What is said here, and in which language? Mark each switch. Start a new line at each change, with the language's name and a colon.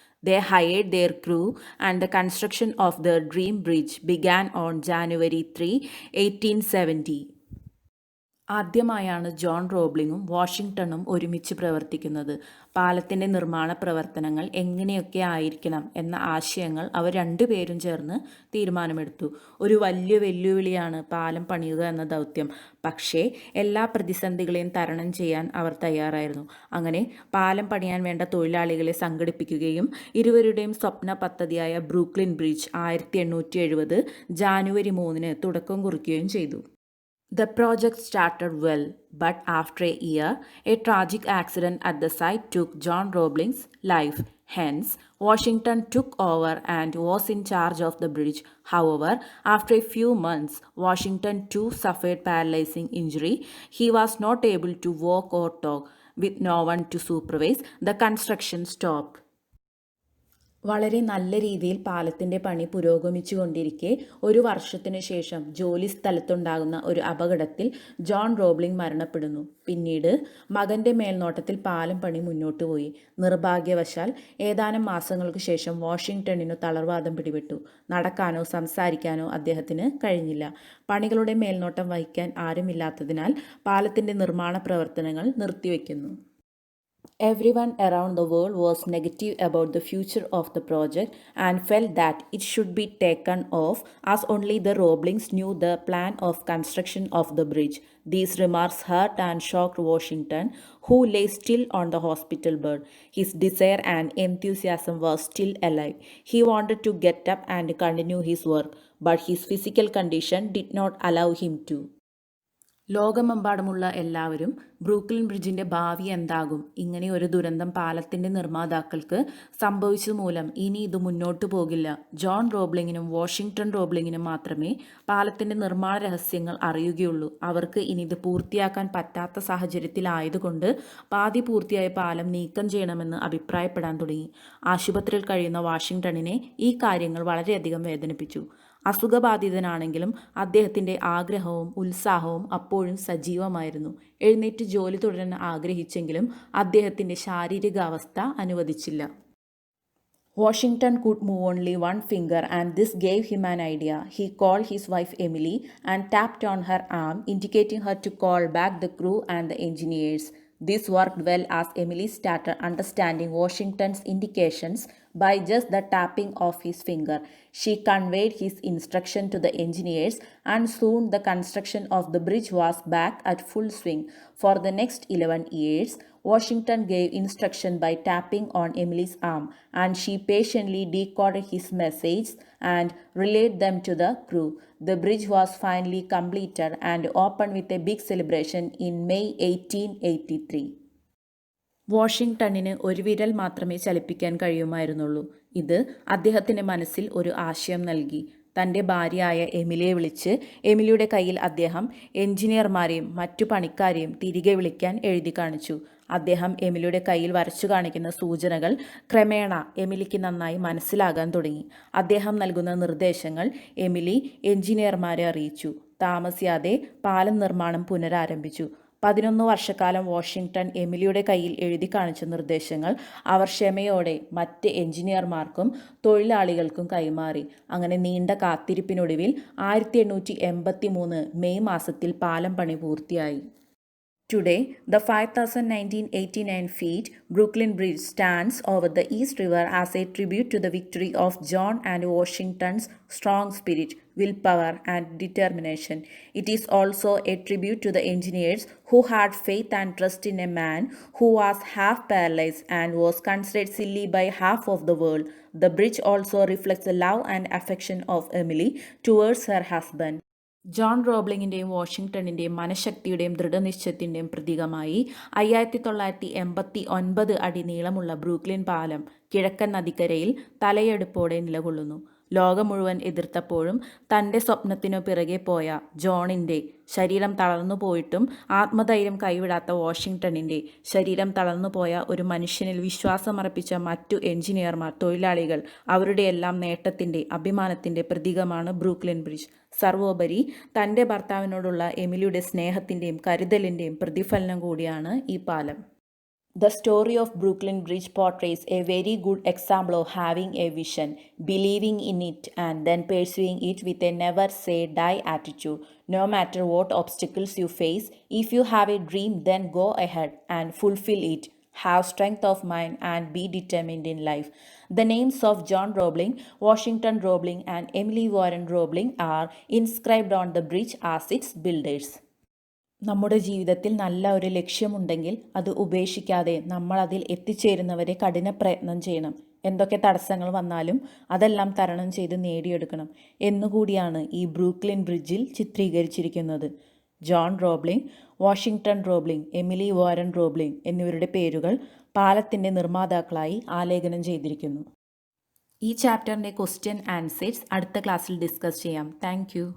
English: They hired their crew, and the construction of their dream bridge began on January 3, 1870.
Malayalam: ആദ്യമായാണ് John റോബ്ലിങ്ങും വാഷിങ്ടണും ഒരുമിച്ച് പ്രവർത്തിക്കുന്നത്. പാലത്തിൻ്റെ നിർമ്മാണ പ്രവർത്തനങ്ങൾ എങ്ങനെയൊക്കെ ആയിരിക്കണം എന്ന ആശയങ്ങൾ അവർ രണ്ടുപേരും ചേർന്ന് തീരുമാനമെടുത്തു. ഒരു വലിയ വെല്ലുവിളിയാണ് പാലം പണിയുക എന്ന ദൗത്യം. പക്ഷേ എല്ലാ പ്രതിസന്ധികളെയും തരണം ചെയ്യാൻ അവർ തയ്യാറായിരുന്നു. അങ്ങനെ പാലം പണിയാൻ വേണ്ട തൊഴിലാളികളെ സംഘടിപ്പിക്കുകയും ഇരുവരുടെയും സ്വപ്ന പദ്ധതിയായ ബ്രൂക്ലിൻ ബ്രിഡ്ജ് 1870 ജാനുവരി 3 തുടക്കം കുറിക്കുകയും ചെയ്തു.
English: The project started well, but after a year, a tragic accident at the site took John Roebling's life. Hence, Washington took over and was in charge of the bridge. However, after a few months, Washington too suffered paralyzing injury. He was not able to walk or talk. With no one to supervise, the construction stopped.
Malayalam: വളരെ നല്ല രീതിയിൽ പാലത്തിൻ്റെ പണി പുരോഗമിച്ചു കൊണ്ടിരിക്കെ ഒരു വർഷത്തിനു ശേഷം ജോലി സ്ഥലത്തുണ്ടാകുന്ന ഒരു അപകടത്തിൽ ജോൺ റോബ്ലിംഗ് മരണപ്പെടുന്നു. പിന്നീട് മകൻ്റെ മേൽനോട്ടത്തിൽ പാലം പണി മുന്നോട്ട് പോയി. നിർഭാഗ്യവശാൽ ഏതാനും മാസങ്ങൾക്ക് ശേഷം വാഷിങ്ടണിനു തളർവാദം പിടിപെട്ടു. നടക്കാനോ സംസാരിക്കാനോ അദ്ദേഹത്തിന് കഴിഞ്ഞില്ല. പണികളുടെ മേൽനോട്ടം വഹിക്കാൻ ആരുമില്ലാത്തതിനാൽ പാലത്തിൻ്റെ നിർമ്മാണ പ്രവർത്തനങ്ങൾ നിർത്തിവെക്കുന്നു.
English: Everyone around the world was negative about the future of the project and felt that it should be taken off as only the Roeblings knew the plan of construction of the bridge. These remarks hurt and shocked Washington, who lay still on the hospital bed. His desire and enthusiasm was still alive. He wanted to get up and continue his work, but his physical condition did not allow him to.
Malayalam: ലോകമെമ്പാടുമുള്ള എല്ലാവരും Brooklyn ബ്രിഡ്ജിൻ്റെ ഭാവി എന്താകും, ഇങ്ങനെ ഒരു ദുരന്തം പാലത്തിൻ്റെ നിർമ്മാതാക്കൾക്ക് സംഭവിച്ചത് മൂലം ഇനി ഇത് മുന്നോട്ടു പോകില്ല. ജോൺ റോബ്ലിങ്ങിനും വാഷിങ്ടൺ റോബ്ലിങ്ങിനും മാത്രമേ പാലത്തിൻ്റെ നിർമ്മാണ രഹസ്യങ്ങൾ അറിയുകയുള്ളൂ. അവർക്ക് ഇനി ഇത് പൂർത്തിയാക്കാൻ പറ്റാത്ത സാഹചര്യത്തിലായതുകൊണ്ട് പാതി പൂർത്തിയായ പാലം നീക്കം ചെയ്യണമെന്ന് അഭിപ്രായപ്പെടാൻ തുടങ്ങി. ആശുപത്രിയിൽ കഴിയുന്ന വാഷിങ്ടണിനെ ഈ കാര്യങ്ങൾ വളരെയധികം വേദനിപ്പിച്ചു. അസുഖബാധിതനാണെങ്കിലും അദ്ദേഹത്തിൻ്റെ ആഗ്രഹവും ഉത്സാഹവും അപ്പോഴും സജീവമായിരുന്നു. എഴുന്നേറ്റ് ജോലി തുടരാൻ ആഗ്രഹിച്ചെങ്കിലും അദ്ദേഹത്തിൻ്റെ ശാരീരികാവസ്ഥ അനുവദിച്ചില്ല.
English: Washington could move only one finger, and this gave him an idea. He called his wife Emily and tapped on her arm, indicating her to call back the crew and the engineers. This worked well as Emily started understanding Washington's indications by just the tapping of his finger. She conveyed his instruction to the engineers, and soon the construction of the bridge was back at full swing. For the next 11 years, Washington gave instruction by tapping on Emily's arm, and she patiently decoded his messages and relayed them to the crew. The bridge was finally completed and opened with a big celebration in May 1883.
Malayalam: വാഷിങ്ടണിന് ഒരു വിരൽ മാത്രമേ ചലിപ്പിക്കാൻ കഴിയുമായിരുന്നുള്ളൂ. ഇത് അദ്ദേഹത്തിൻ്റെ മനസ്സിൽ ഒരു ആശയം നൽകി. തൻ്റെ ഭാര്യയായ എമിലിയെ വിളിച്ച് എമിലിയുടെ കയ്യിൽ അദ്ദേഹം എഞ്ചിനീയർമാരെയും മറ്റു പണിക്കാരെയും തിരികെ വിളിക്കാൻ എഴുതി കാണിച്ചു. അദ്ദേഹം എമിലിയുടെ കയ്യിൽ വരച്ചു കാണിക്കുന്ന സൂചനകൾ ക്രമേണ എമിലിക്ക് നന്നായി മനസ്സിലാകാൻ തുടങ്ങി. അദ്ദേഹം നൽകുന്ന നിർദ്ദേശങ്ങൾ എമിലി എഞ്ചിനീയർമാരെ അറിയിച്ചു. താമസിയാതെ പാലം നിർമ്മാണം പുനരാരംഭിച്ചു. 11 വർഷക്കാലം വാഷിങ്ടൺ എമിലിയുടെ കയ്യിൽ എഴുതി കാണിച്ച നിർദ്ദേശങ്ങൾ അവർ ക്ഷമയോടെ മറ്റ് എഞ്ചിനീയർമാർക്കും തൊഴിലാളികൾക്കും കൈമാറി. അങ്ങനെ നീണ്ട കാത്തിരിപ്പിനൊടുവിൽ 1883 മെയ് മാസത്തിൽ പാലം പണി പൂർത്തിയായി.
English: Today, the 5,1989 feet Brooklyn Bridge stands over the East River as a tribute to the victory of John and Washington's strong spirit, willpower, and determination. It is also a tribute to the engineers who had faith and trust in a man who was half paralyzed and was considered silly by half of the world. The bridge also reflects the love and affection of Emily towards her husband.
Malayalam: John റോബ്ലിങ്ങിൻ്റെയും വാഷിങ്ടണിൻ്റെയും മനഃശക്തിയുടെയും ദൃഢനിശ്ചയത്തിൻ്റെയും പ്രതീകമായി 5989 അടി നീളമുള്ള Brooklyn പാലം കിഴക്കൻ നദിക്കരയിൽ തലയെടുപ്പോടെ നിലകൊള്ളുന്നു. ലോകം മുഴുവൻ എതിർത്തപ്പോഴും തൻ്റെ സ്വപ്നത്തിനു പിറകെ പോയ ജോണിൻ്റെ ശരീരം തളർന്നു പോയിട്ടും ആത്മധൈര്യം കൈവിടാത്ത വാഷിങ്ടണിൻ്റെ ശരീരം തളർന്നു പോയ ഒരു മനുഷ്യനിൽ വിശ്വാസമർപ്പിച്ച മറ്റു എഞ്ചിനീയർമാർ, തൊഴിലാളികൾ, അവരുടെയെല്ലാം നേട്ടത്തിൻ്റെ, അഭിമാനത്തിൻ്റെ പ്രതീകമാണ് ബ്രൂക്ലിൻ ബ്രിഡ്ജ്. സർവോപരി തൻ്റെ ഭർത്താവിനോടുള്ള എമിലിയുടെ സ്നേഹത്തിൻ്റെയും കരുതലിൻ്റെയും പ്രതിഫലനം കൂടിയാണ് ഈ പാലം.
English: The story of Brooklyn Bridge portrays a very good example of having a vision, believing in it, and then pursuing it with a never say die attitude. No matter what obstacles you face, if you have a dream, then go ahead and fulfill it. Have strength of mind and be determined in life. The names of John Roebling, Washington Roebling, and Emily Warren Roebling are inscribed on the bridge as its builders.
Malayalam: നമ്മുടെ ജീവിതത്തിൽ നല്ല ഒരു ലക്ഷ്യമുണ്ടെങ്കിൽ അത് ഉപേക്ഷിക്കാതെ നമ്മൾ അതിൽ എത്തിച്ചേരുന്നവരെ കഠിന പ്രയത്നം ചെയ്യണം. എന്തൊക്കെ തടസ്സങ്ങൾ വന്നാലും അതെല്ലാം തരണം ചെയ്ത് നേടിയെടുക്കണം എന്നുകൂടിയാണ് ഈ ബ്രൂക്ലിൻ ബ്രിഡ്ജിൽ ചിത്രീകരിച്ചിരിക്കുന്നത്. John Roebling, Washington Roebling, Emily Warren Roebling എന്നിവരുടെ പേരുകൾ പാലത്തിൻ്റെ നിർമ്മാതാക്കളായി ആലേഖനം ചെയ്തിരിക്കുന്നു. ഈ ചാപ്റ്ററിൻ്റെ
English: question answers
Malayalam: അടുത്ത ക്ലാസ്സിൽ ഡിസ്കസ് ചെയ്യാം. താങ്ക്